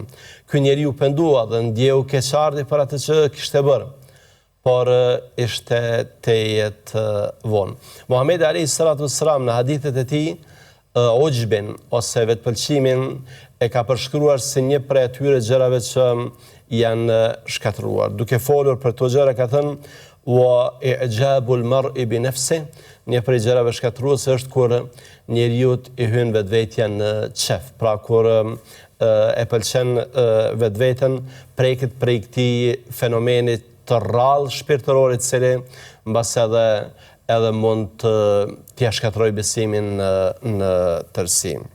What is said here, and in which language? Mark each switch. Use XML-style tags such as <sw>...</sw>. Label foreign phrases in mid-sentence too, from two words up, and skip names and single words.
<sq>Ky njeriu pendua dhe ndjeu keqardhje për atë që kishte bërë, por ishte tejet vonë. Muhamedi</sq> <ar>عليه الصلاة والسلام</ar> <sq>në hadithet e tij ujbin ose vetpëlqimin e ka përshkruar si një prej atyre gjërave që janë shkatëruar. Duke folur për këto gjëra ka thënë:</sq> <ar>"وإعجاب المرء بنفسه",</ar> <sq>një prej gjërave shkatëruese është kur njeriu i hyn vetvetja në qef. Pra kur e pëlqen vetveten, preket prej këtij fenomeni të rrallë shpirtëror i cili mbas edhe mund t'ia shkatërrojë besimin në tërësi.</sq>